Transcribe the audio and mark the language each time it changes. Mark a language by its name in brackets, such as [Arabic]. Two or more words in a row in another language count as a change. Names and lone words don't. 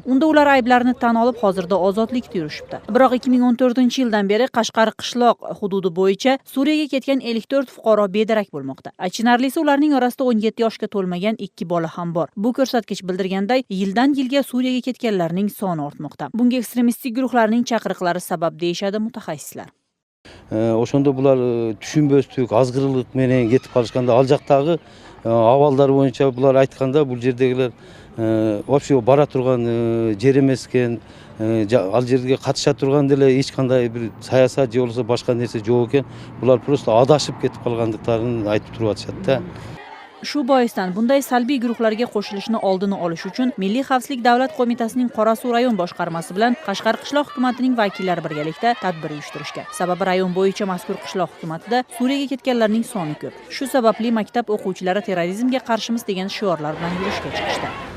[Uzbek] Unda ular ayblarini tan olib, hozirda ozodlikda yurishibdi. Biroq 2014-yildan beri Qashqar qishloq hududi bo'yicha Suriyaga ketgan 54 fuqaro bedarak bo'lmoqda. Achinarlisi, ularning orasida 17 yoshga to'lmagan 2 bola ham bor. Bu ko'rsatkich bildirganday, yildan yilga Suriyaga ketganlarning soni ortmoqda. Bunga ekstremistik guruhlarning chaqiriqlari sabab deyishadi mutaxassislar. [Kyrgyz] Ошондо булар түшүнбөстүк, азгырылык менен кетип калышканда, ал жактагы абалдар боюнча булар айтканда, бул жердегилер вообще бара турган жер эмес экен, ал жерге катыша турган деле эч кандай бир саясат же болбосо башка нерсе жок экен. Булар просто адашып кетип калгандыктарын айтып туруп атышат да. [Uzbek] Shu boisdan bunday salbiy guruhlarga qo'shilishni oldini olish uchun Milliy xavfsizlik davlat qo'mitasining Qorasuv rayon boshqarmasi bilan Qashqar qishloq hukumatining vakillari birgalikda tadbir uyushtirishgan. Sababi rayon bo'yicha mazkur qishloq hukumatida Suriyaga ketganlarning soni ko'p. Shu sababli maktab o'quvchilari terrorizmga qarshimiz degan shiorlar bilan yurishga chiqishdi.